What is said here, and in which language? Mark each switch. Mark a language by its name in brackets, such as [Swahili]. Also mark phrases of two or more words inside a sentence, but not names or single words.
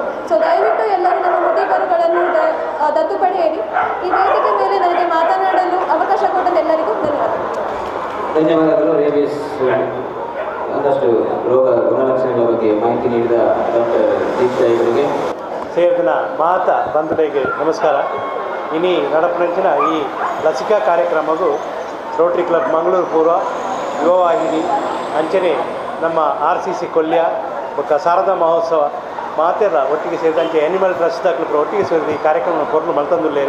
[Kannada] ಸೊ ದಯವಿಟ್ಟು ಎಲ್ಲರೂ ನಮ್ಮ ಮುಟ್ಟಿಕರುಗಳನ್ನು ದತ್ತು ಪಡೆಯಿರಿ. ಈ ವೇದಿಕೆ ಮೇಲೆ ನನಗೆ ಮಾತನಾಡಲು ಅವಕಾಶ ಕೊಟ್ಟ ಎಲ್ಲರಿಗೂ ಧನ್ಯವಾದಗಳು. ರೇಬಿಸ್ ಒಂದಷ್ಟು ರೋಗ ಗುಣಲಕ್ಷಣಗಳ ಬಗ್ಗೆ ಮಾಹಿತಿ ನೀಡಿದ ಡಾಕ್ಟರ್ ದೀಕ್ಷಾ ಇವರಿಗೆ ಸೇರಿದ ಮಾತ ಬಂಧುಗಳಿಗೆ ನಮಸ್ಕಾರ. [Tulu] ಇನಿ ನಡಪನಂಚಿನ ಈ ಲಸಿಕಾ ಕಾರ್ಯಕ್ರಮವು ರೋಟರಿ ಕ್ಲಬ್ ಮಂಗಳೂರು ಪೂರ್ವ ಯುವವಾಹಿನಿ ಅಂಚನೆ ನಮ್ಮ RCC ಕೊಲ್ಯ ಮತ್ತು ಶಾರದಾ ಮಹೋತ್ಸವ ಮಾತೆಲ್ಲ [Kannada] ಒಟ್ಟಿಗೆ ಸೇರಿದಂತೆ [Tulu] ಆ್ಯನಿಮಲ್ ಟ್ರಸ್ಟ್ ಕ್ಲಬ್ ಒಟ್ಟಿಗೆ ಸೇರಿದ ಈ ಕಾರ್ಯಕ್ರಮ ಕೊರಲು ಮಲ್ತಂದುಲ್ಲೇರಿ.